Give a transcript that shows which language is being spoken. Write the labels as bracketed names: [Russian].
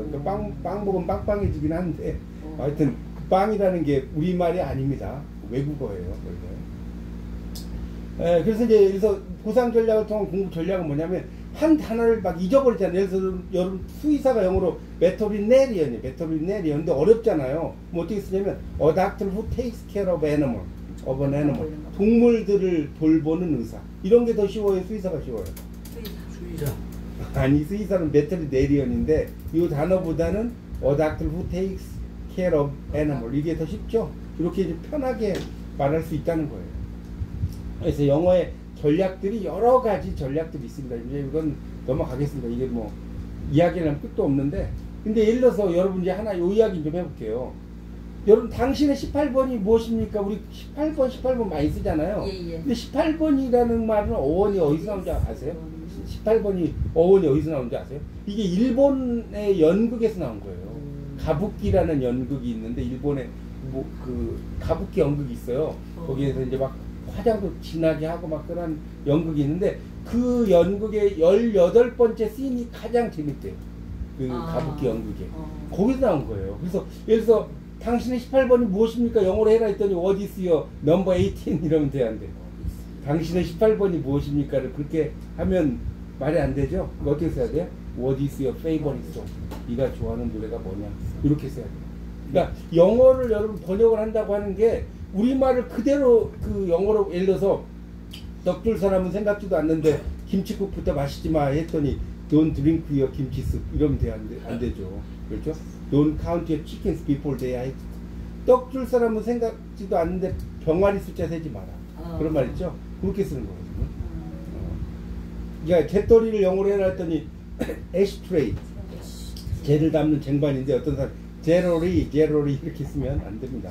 [Korean] 그러니까 빵 먹으면 빵빵해지긴 한데 하여튼 빵이라는 게 우리말이 아닙니다. 외국어예요. 원래. 그래서 이제 그래서 보상 전략을 통한 공부 전략은 뭐냐면 한 단어를 막 잊어버리잖아요. 예를 들어서 여러분 수의사가 영어로 베터리네리언이에요. 베터리네리언. 근데 어렵잖아요. 뭐 어떻게 쓰냐면 [English] a doctor who takes care of animal, of an animal. [Korean] 동물들을 돌보는 의사. 이런 게 더 쉬워요. 수의사가 쉬워요. 수의사. 아니 수의사는 베터리네리언인데 이 단어보다는 [English] a doctor who takes care of animal. [Korean] 이게 더 쉽죠. 이렇게 이제 편하게 말할 수 있다는 거예요. 그래서 영어의 전략들이 여러 가지 전략들이 있습니다. 이제 이건 넘어가겠습니다. 이게 뭐 이야기를 하면 끝도 없는데, 근데 예를 들어서 여러분 이제 하나 요 이야기 좀 해볼게요. 여러분 당신의 18번이 무엇입니까? 우리 18번 많이 쓰잖아요. 예. 근데 18번이라는 말은 어원이 어디서 나온지 아세요? 18번이 어원이 어디서 나온지 아세요? 이게 일본의 연극에서 나온 거예요. 가부키라는 연극이 있는데 일본에 뭐 그 가부키 연극이 있어요. 거기에서 이제 막 화장도 진하게 하고 막 그런 연극이 있는데 그 연극의 18번째 씬이 가장 재밌대요. 그 가부키 연극에. 거기서 나온 거예요. 그래서 예를 들어서 당신의 18번이 무엇입니까? [English] 영어로 해라 했더니 What is your number 18? [Korean] 이러면 돼안돼. 당신의 18번이 무엇입니까를 그렇게 하면 말이 안 되죠? 그거 어떻게 써야 돼요? [English] What is your favorite song? [Korean] 네가 좋아하는 노래가 뭐냐? 이렇게 써야 돼요. 그러니까 영어를 여러분 번역을 한다고 하는 게 우리말을 그대로 그 영어로 예를 들어서 떡줄 사람은 생각지도 않는데 김치국부터 마시지 마 했더니 [English] Don't drink your [Korean] 김치soup 이러면 안 되죠. 그렇죠? [English] Don't count your chickens before they are hatched. [Korean] 떡줄 사람은 생각지도 않는데 병아리 숫자 세지 마라. 그런 말 있죠? 그렇게 쓰는 거거든요. 그러니까 개떨이를 영어로 해라 했더니 ashtray 재를 담는 쟁반인데 어떤 사람 제로리 이렇게 쓰면 안 됩니다.